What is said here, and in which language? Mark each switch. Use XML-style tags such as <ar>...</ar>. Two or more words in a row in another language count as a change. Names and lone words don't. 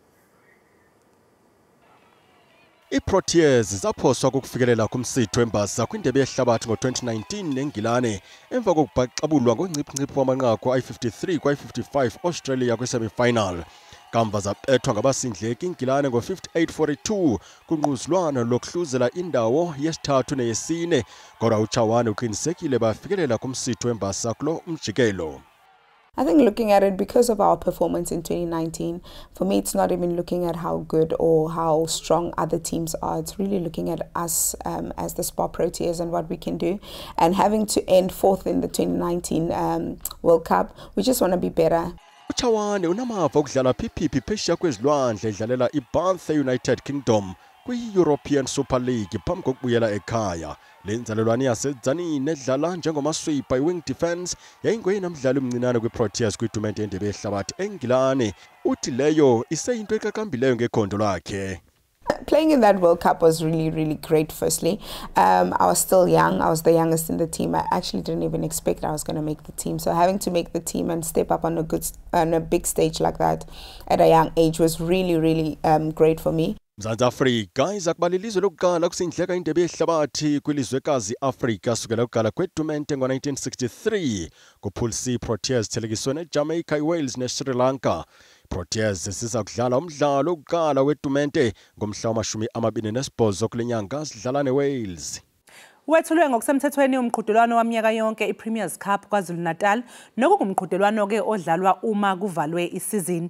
<xh>iProteas zaphoswa kokufikelela kumsitho wembasa kwindebe yehlabathi ngo-2019 neNgilane emva kokubhaxabulwa ngongciphi wamanqaku ayi-53 kwayi-55 Australia kwi-semi-final. Kamva zabethwa ngabasindleki iNgilane ngo-58-42 kunquzulwano lokuhluzela indawo yesithathu neyesine, kodwa uChawana uqinisekile bafikelela kumsitho wembasa kulo umjikelo.</xh> <en>I think looking at it because of our performance in 2019, for me, it's not even looking at how good or how strong other teams are. It's really looking at us as the Spar Proteas and what we can do. And having to end 4th in the 2019 World Cup, we just want to be better.</en> <xh>uChawane unamava okudlala phiphipi phesheya kwezilwandle edlalela iBanthe United Kingdom kwi-European Super League phambi kokubuyela ekhaya. Le nzalelwane yaseDzanini edlala njengomasweeper i-</xh> <en>wing defence</en> <xh>yayingoyena mdlali omncinane kwi-Proteas kwitumente yendebe yehlabathi eNgilane. Uthi leyo iseyinto eqaqambileyo ngekhondo lakhe.</xh> <en>Playing in that World Cup was really, really great, firstly. I was still young. I was the youngest in the team. I actually didn't even expect I was going to make the team. So having to make the team and step up on a big stage like that at a young age was really, really great for me.</en> <xh>Mzansi Afrika iza kuba lilizwe lokuqala kusindleka indebe yehlabathi kwilizwekazi Afrika sukela kuqala kwetumente ngo-1963. Ku-Pool C, Proteas thelekiswe neJamaica, iWales neSri Lanka. Proteas siza kudlala umdlalo wokuqala wetumente ngomhla wama-28 kule nyanga sidlala neWales.</xh> <zu>Wethulwe ngokusemthethweni umqhudelwano waminyaka yonke iPremiers Cup KwaZulu-Natal nokungumqhudelwano ke odlalwa uma kuvalwe isizini.</zu>